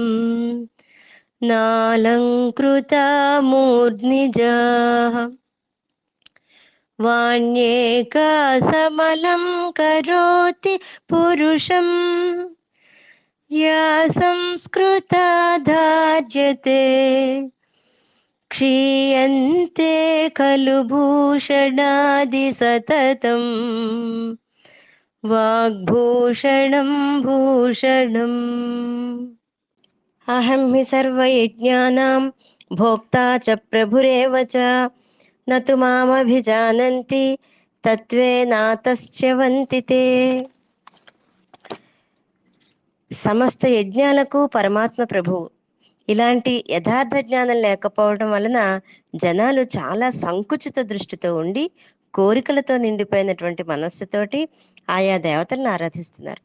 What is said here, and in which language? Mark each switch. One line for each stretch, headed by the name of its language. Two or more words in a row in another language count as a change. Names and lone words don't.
Sanskrit: नालङ्कृता मूर्ध्निजाः वाण्येका समलं करोति पुरुषम् या संस्कृता धार्यते क्षीयन्ते खलु भूषणादि सततम् वाग्भूषणं भूषणम्। अहं हि सर्वयज्ञानां भोक्ता च प्रभुरेव च न तु मामभिजानन्ति తత్వేనాతస్యవంతి తే.
Telugu: సమస్త యజ్ఞాలకు పరమాత్మ ప్రభువు. ఇలాంటి యథార్థ జ్ఞానం లేకపోవడం వలన జనాలు చాలా సంకుచిత దృష్టితో ఉండి కోరికలతో నిండిపోయినటువంటి మనస్సుతోటి ఆయా దేవతలను ఆరాధిస్తున్నారు.